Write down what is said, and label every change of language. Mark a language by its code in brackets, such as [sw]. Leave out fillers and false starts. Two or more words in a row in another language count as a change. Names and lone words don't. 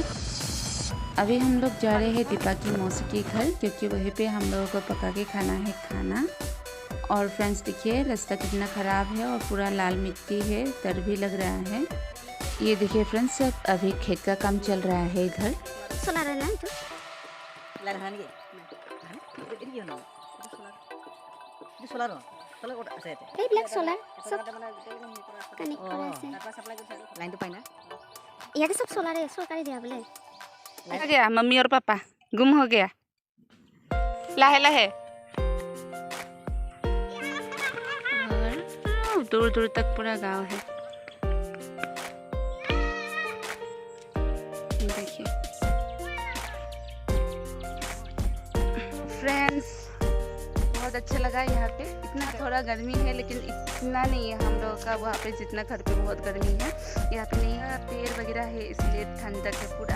[hi] अभी हम लोग जा रहे हैं दीपा की मौसी के घर, क्योंकि वहीं पे हम लोगों को पका के खाना है खाना। और फ्रेंड्स देखिए रास्ता कितना ख़राब है और पूरा लाल मिट्टी है, डर भी लग रहा है। ये देखिए फ्रेंड्स अभी खेत का काम चल रहा है इधर। सुना रहा ना [as] এইবিলাক সোলাৰ সব কানেক্ট কৰা আছে লাইনটো পাই না ইয়াতে সব সোলাৰে চৰকাৰে দিয়া বোলে [hi] आ गया मम्मी और पापा गुम हो गया [as] লাহে লাহে [hi] और दूर दूर तक पूरा गांव है देखिए फ्रेंड्स बहुत अच्छा लगा यहाँ पे इतना थोड़ा गर्मी है लेकिन इतना नहीं है हम लोगों का वहाँ पे जितना घर पे बहुत गर्मी है यहाँ पे नहीं है पेड़ वगैरह है इसलिए ठंडक है पूरा।